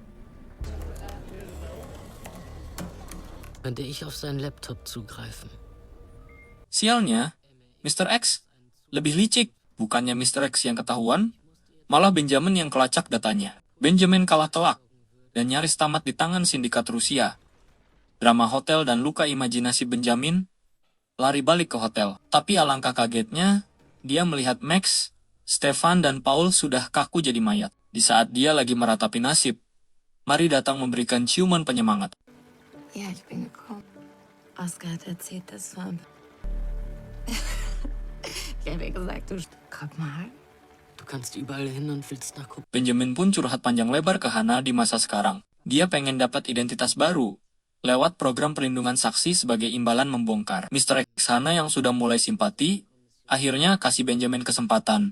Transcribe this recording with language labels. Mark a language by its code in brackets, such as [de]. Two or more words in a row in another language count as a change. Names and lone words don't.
[de] Könnte ich auf seinen Laptop zugreifen. [id] Sialnya, Mr. X lebih licik. Bukannya Mr. X yang ketahuan, malah Benjamin yang kelacak datanya. Benjamin kalah telak dan nyaris tamat di tangan sindikat Rusia. Drama hotel dan luka imajinasi Benjamin lari balik ke hotel. Tapi alangkah kagetnya, dia melihat Max, Stefan, dan Paul sudah kaku jadi mayat. Di saat dia lagi meratapi nasib, Mari datang memberikan ciuman penyemangat. [de] Ja, ich bin gekommen. Oskar hat erzählt, das war... Ich habe gesagt, du... Guck mal. Du kannst überall hin und willst nachgucken. [id] Benjamin pun curhat panjang lebar ke Hannah di masa sekarang. Dia pengen dapat identitas baru lewat program perlindungan saksi sebagai imbalan membongkar. Mr. X Hannah yang sudah mulai simpati, akhirnya kasih Benjamin kesempatan.